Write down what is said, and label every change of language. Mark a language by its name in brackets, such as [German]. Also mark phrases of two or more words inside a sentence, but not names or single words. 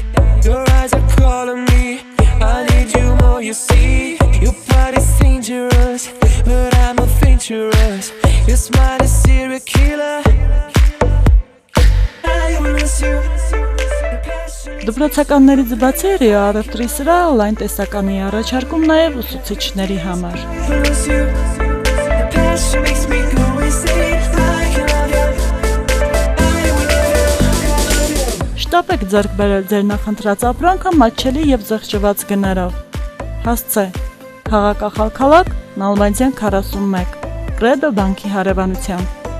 [English] Your eyes are calling me. I need you more, you see. Your body's dangerous, but I'm adventurous. Your smile is serial killer. I miss you. [Armenian] Դպրոցականներից բացի ռիոառևտրի սրահը լայն տեսականի առաջարկում նաև ուսուցիչների համար։ Շտապեք ձեռք բերել ձեր նախընտրած ապրանքը մատչելի և զղջված գներով։ Հասցե Քաղաք Ախալքալակ, Նալբանդյան 41, Կրեդո բանկի հարևանությամբ։